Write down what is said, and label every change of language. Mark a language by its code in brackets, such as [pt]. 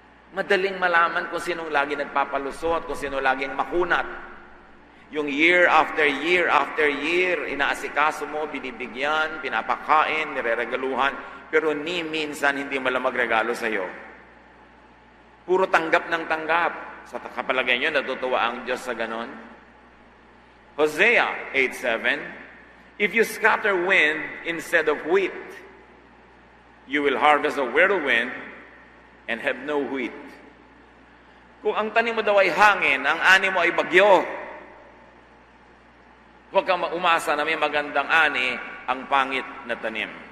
[tl] Madaling malaman kung sinong lagi nagpapalusot, kung sino laging makunat. Yung [en] year after year after year, [tl] inaasikaso mo, binibigyan, pinapakain, nireregaluhan, pero ni minsan hindi mo lang magregalo sa'yo. Puro tanggap ng tanggap. Sa kapalagay nyo, natutuwa ang Diyos sa ganon. [en] Hosea 8:7, if you scatter wind instead of wheat, you will harvest a whirlwind and have no wheat. [tl] Kung ang tanim mo daw ay hangin, ang ani mo ay bagyo, huwag kang umasa na may magandang ani ang pangit na tanim.